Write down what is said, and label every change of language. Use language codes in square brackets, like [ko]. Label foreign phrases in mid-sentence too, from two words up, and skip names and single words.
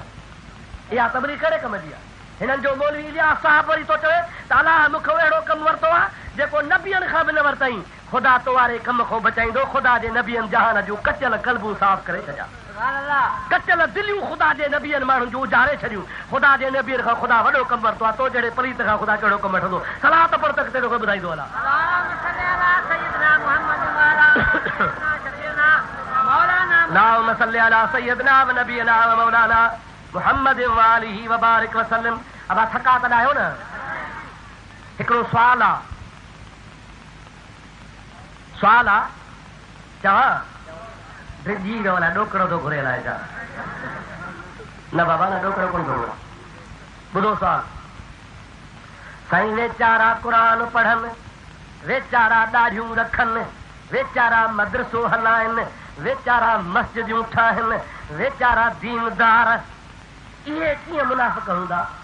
[sd] इहा तबलीग कहिड़े कम जी आहे? हिननि जो मौलवी इलियास साहब वरी थो चवे त अलाह मूंखे अहिड़ो कमु वरितो आहे जेको नबियनि खां बि न वरितई। ख़ुदा तो वारे कम खां बचाईंदो, ख़ुदा जे नबियनि जहान जूं कचियल कल्बूं साफ़ करे छॾिया, कचियल दिलियूं ख़ुदा जे नबियनि माण्हुनि जूं उजारे छॾियूं। ख़ुदा जे नबियनि खां ख़ुदा वॾो कमु वरितो आहे, तो जहिड़े पलीत खां ख़ुदा कहिड़ो कमु वठंदो? सलात पढ़ त तेरो खे ॿुधाईंदो अला। [ar] اللهم صل على سيدنا ونبينا ومولانا محمد وآله وبارك وسلم। [sd] अब थका त आहियो न? हिकिड़ो सुवाल आहे, सुवाल आहे, चवां ड्रिजी वियो अलाए ॾोकड़ो थो घुरे अलाए छा? न बाबा न ॾोकड़ो कोन घुरो। ॿुधो सुवाल, साईं वेचारा क़ुरान पढ़नि, वेचारा ॾाढ़ियूं रखनि, वेचारा मदरसो हलाइनि, वेचारा मस्जिदियूं ठाहिनि, वेचारा दीनदार, इहे कीअं मुनाफ़िक़ हूंदा?